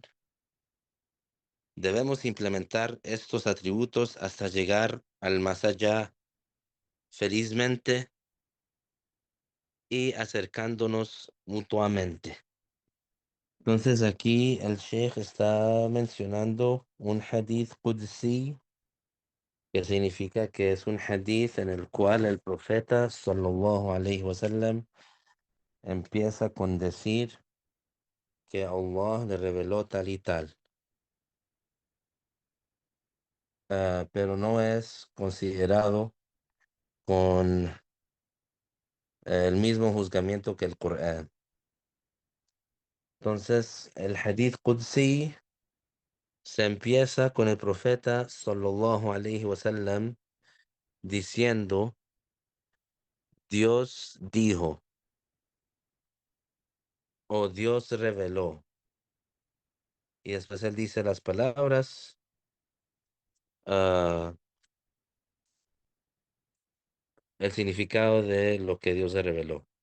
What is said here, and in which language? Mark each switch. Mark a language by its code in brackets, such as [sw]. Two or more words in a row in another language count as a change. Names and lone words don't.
[es] Debemos implementar estos atributos hasta llegar al más allá felizmente y acercándonos mutuamente. Entonces aquí el Sheikh está mencionando un [ar] حديث قدسي, [es] que significa que es un hadith en el cual el profeta [ar] صلى الله عليه وسلم [es] empieza con decir que Allah le reveló tal y tal. pero no es considerado con el mismo juzgamiento que el Corán. Entonces, el [ar] حديث قدسي [es] se empieza con el profeta [ar] صلى الله عليه وسلم [es] diciendo, Dios dijo o Dios reveló. Y después él dice las palabras, ah, el significado de lo que Dios le reveló.